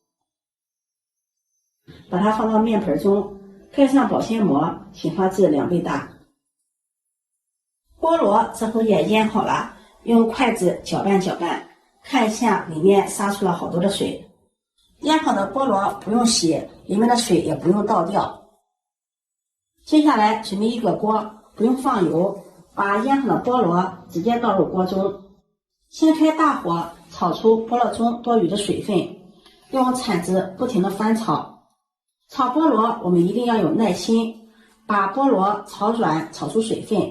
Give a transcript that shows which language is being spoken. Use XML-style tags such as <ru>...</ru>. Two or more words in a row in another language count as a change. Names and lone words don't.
<zh>把它放到面盆中，蓋上保鮮膜，醒發至2倍大。菠蘿這會也醃好了，用筷子攪拌攪拌，看一下裡面撒出了好多的水。醃好的菠蘿不用洗，裡面的水也不用倒掉。接下來準備一個鍋，不用放油，把醃好的菠蘿直接倒入鍋中，先開大火炒出菠蘿中多餘的水分，用鏟子不停地翻炒。炒菠蘿我們一定要有耐心，把菠蘿炒軟，炒出水分。</zh>